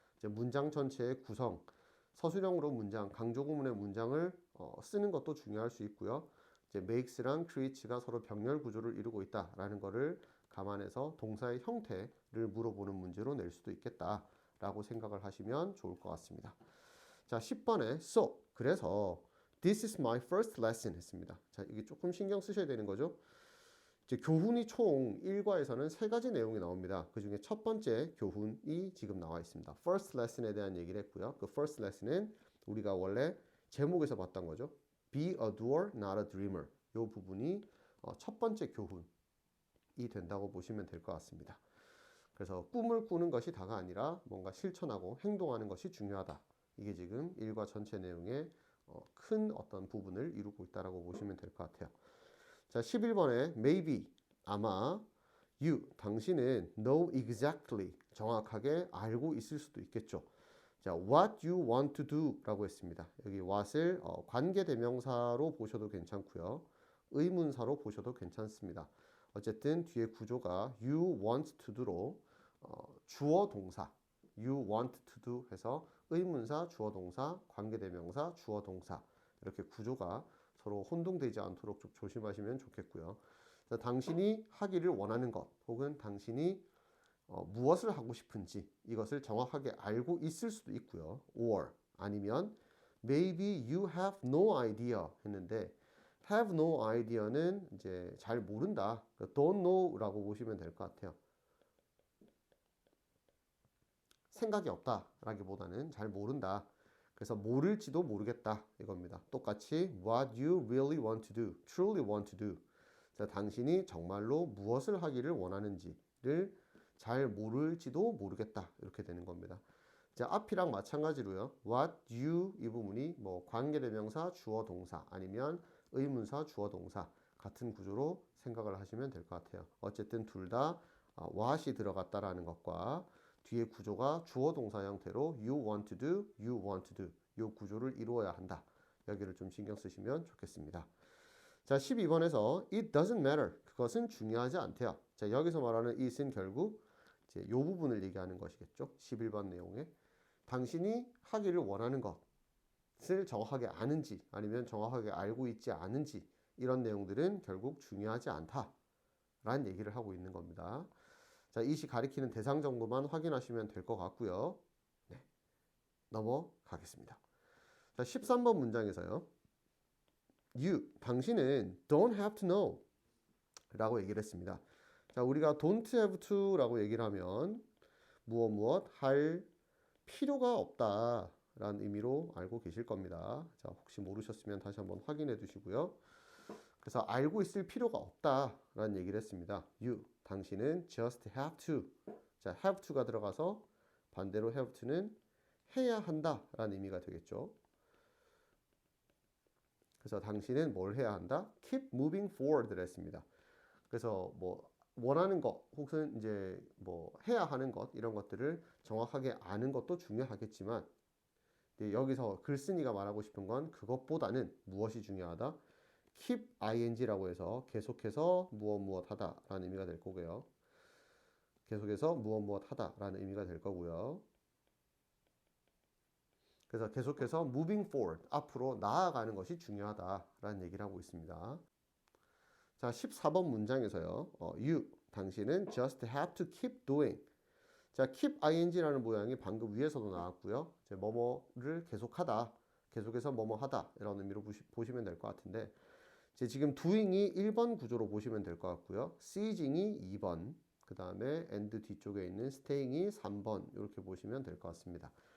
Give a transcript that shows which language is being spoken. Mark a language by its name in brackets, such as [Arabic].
[Korean] 이제 문장 전체의 구성, 서술형으로 문장, 강조 구문의 문장을 쓰는 것도 중요할 수 있고요. 이제 makes랑 creates가 서로 병렬 구조를 이루고 있다라는 것을 감안해서 동사의 형태를 물어보는 문제로 낼 수도 있겠다라고 생각을 하시면 좋을 것 같습니다. [English] 자, 10번에 so, [Korean] 그래서 [English] this is my first lesson 했습니다. [Korean] 자, 이게 조금 신경 쓰셔야 되는 거죠. 이제 교훈이 총 1과에서는 3가지 내용이 나옵니다. 그 중에 첫 번째 교훈이 지금 나와 있습니다. first lesson에 대한 얘기를 했고요. 그 first lesson은 우리가 원래 제목에서 봤던 거죠. [English] Be a doer, not a dreamer. [Korean] 이 부분이 첫 번째 교훈이 된다고 보시면 될 것 같습니다. 그래서 꿈을 꾸는 것이 다가 아니라 뭔가 실천하고 행동하는 것이 중요하다. 이게 지금 1과 전체 내용의 큰 어떤 부분을 이루고 있다고 보시면 될 것 같아요. 자, 11번에 maybe, 아마, you, 당신은 [English] know exactly, [Korean] 정확하게 알고 있을 수도 있겠죠. [English] 자, what you want to do [Korean] 라고 했습니다. 여기 what을 관계대명사로 보셔도 괜찮고요. 의문사로 보셔도 괜찮습니다. 어쨌든 뒤에 구조가 [English] you want to do [Korean] 로 주어 동사, you want to do 해서 의문사, 주어 동사, 관계대명사, 주어 동사 이렇게 구조가 서로 혼동되지 않도록 좀 조심하시면 좋겠고요. 자, 당신이 하기를 원하는 것 혹은 당신이 무엇을 하고 싶은지 이것을 정확하게 알고 있을 수도 있고요. [English] or [Korean] 아니면 [English] maybe you have no idea 했는데 have no idea는 [Korean] 이제 잘 모른다. don't know라고 보시면 될 것 같아요. 생각이 없다라기보다는 잘 모른다. 그래서 모를지도 모르겠다 이겁니다. [English] 똑같이 what you really want to do, truly want to do. [Korean] 자, 당신이 정말로 무엇을 하기를 원하는지를 잘 모를지도 모르겠다 이렇게 되는 겁니다. 자, 앞이랑 마찬가지로요. what you 이 부분이 뭐 관계대명사, 주어 동사 아니면 의문사, 주어 동사 같은 구조로 생각을 하시면 될 것 같아요. 어쨌든 둘 다 what이 들어갔다라는 것과 뒤에 구조가 주어 동사 형태로 [English] you want to do, you want to do [Korean] 이 구조를 이루어야 한다. 여기를 좀 신경 쓰시면 좋겠습니다. 자, 12번에서 [English] it doesn't matter. [Korean] 그것은 중요하지 않대요. 자, 여기서 말하는 it은 결국 이제 이 부분을 얘기하는 것이겠죠. 11번 내용에 당신이 하기를 원하는 것을 정확하게 아는지 아니면 정확하게 알고 있지 않은지 이런 내용들은 결국 중요하지 않다라는 얘기를 하고 있는 겁니다. 자, 이시 가리키는 대상 정도만 확인하시면 될 것 같고요. 네, 넘어가겠습니다. 자, 13번 문장에서요. [English] You, [Korean] 당신은 [English] don't have to know [Korean] 라고 얘기를 했습니다. 자, 우리가 don't have to 라고 얘기를 하면 무엇 할 필요가 없다 라는 의미로 알고 계실 겁니다. 자, 혹시 모르셨으면 다시 한번 확인해 두시고요. 그래서 알고 있을 필요가 없다 라는 얘기를 했습니다. [English] You, [Korean] 당신은 [English] just have to. [Korean] 자, have to가 들어가서 반대로 have to는 해야 한다 라는 의미가 되겠죠. 그래서 당신은 뭘 해야 한다? [English] Keep moving forward를 했습니다. [Korean] 그래서 뭐 원하는 것 혹은 이제 뭐 해야 하는 것 이런 것들을 정확하게 아는 것도 중요하겠지만 여기서 글쓴이가 말하고 싶은 건 그것보다는 무엇이 중요하다? keep ing라고 해서 계속해서 무엇 하다라는 의미가 될 거고요. 계속해서 무엇 하다라는 의미가 될 거고요. 그래서 계속해서 moving forward, 앞으로 나아가는 것이 중요하다라는 얘기를 하고 있습니다. 자, 14번 문장에서요. [English] You, [Korean] 당신은 [English] just have to keep doing. [Korean] 자, keep ing라는 모양이 방금 위에서도 나왔고요. 이제 뭐뭐를 계속하다, 계속해서 뭐뭐 하다 이런 의미로 보시면 될 것 같은데 이제 지금 doing이 1번 구조로 보시면 될 것 같고요. sieging이 2번, 그 다음에 and 뒤쪽에 있는 staying이 3번 이렇게 보시면 될 것 같습니다.